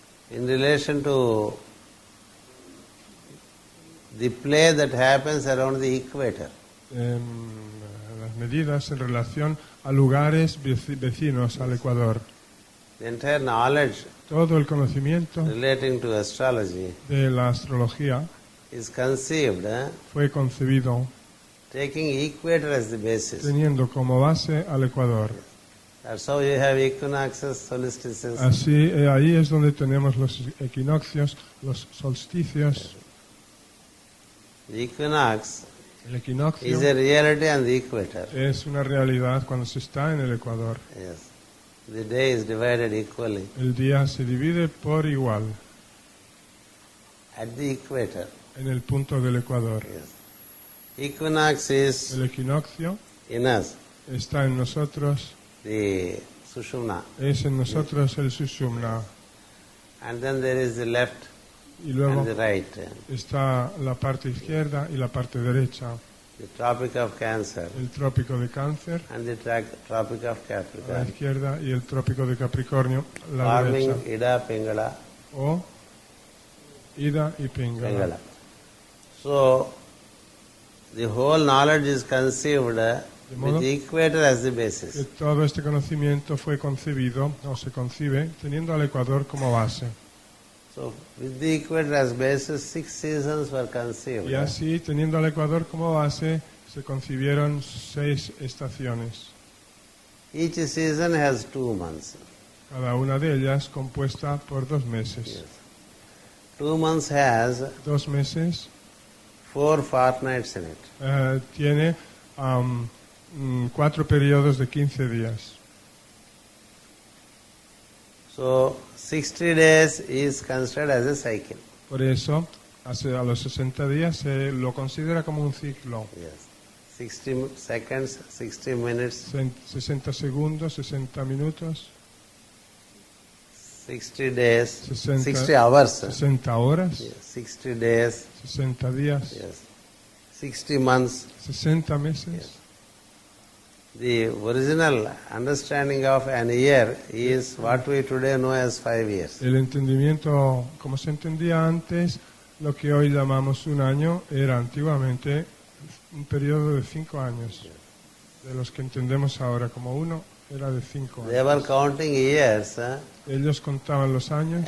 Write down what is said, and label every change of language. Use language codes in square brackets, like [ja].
[en] in relation to the play that happens around the equator. [es] las medidas en relación a lugares vecinos al Ecuador. [en] The entire knowledge [es] Todo el conocimiento [en] relating to astrology [es] de la astrología [en] is conceived [es] fue concebido [en] taking equator as the basis. [es] teniendo como base al Ecuador. [en] That's how you have equinoxes, solstices. [es] Así, ahí es donde tenemos los equinoccios, los solsticios. [en] The equinox [es] El equinoccio [en] is a reality on the equator. [es] es una realidad cuando se está en el Ecuador. [en] Yes. The day is divided equally [es] El día se divide por igual [en] at the equator. [es] en el punto del Ecuador. [en] Yes. Equinox is [es] El equinoccio [en] in us, [es] está en nosotros, [en] the Sushumna. [es] es en nosotros el Sushumna. [en] And then there is the left [es] Y luego [en] and the right. [es] está la parte izquierda y la parte derecha. [en] The Tropic of Cancer [es] El trópico de Cáncer [en] and the Tropic of [es] a la [en] Capricorn. [es] izquierda y el trópico de Capricornio a la [en] Forming [es] derecha. [en] Ida Pingala. [es] O Ida y Pingala. [en] Pingala. So, the whole knowledge is conceived [es] modo [en] with the equator as the [es] Que [en] basis. [es] todo este conocimiento fue concebido o se concibe teniendo al Ecuador como base. [en] So, with the equator as basis, 6 seasons were conceived. [es] Y así, teniendo al Ecuador como base, se concibieron 6 estaciones. [en] Each season has 2 months. [es] Cada una de ellas compuesta por 2 meses. [en] Yes. 2 months has [es] 2 meses [en] 4 fortnights in it. [es] tiene 4 periodos de 15 días. [en] So 60 days is considered as a cycle. [es] Por eso, a los 60 días se lo considera como un ciclo. [en] Yes. 60 seconds, 60 minutes, [es] 60 segundos, 60 minutos, [en] 60 days, [es] 60 [en] 60 hours. [es] 60 horas, [en] Yes. 60 days, [es] 60 días, [en] yes. 60 months. [es] 60 meses. [en] The original understanding of an year is what we today know as 5 years. [es] El entendimiento, como se entendía antes, lo que hoy llamamos un año, era antiguamente un periodo de 5 años. De los que entendemos ahora como uno, era de 5 [en] They were [es] años. [en] counting years, [es] Ellos contaban los años.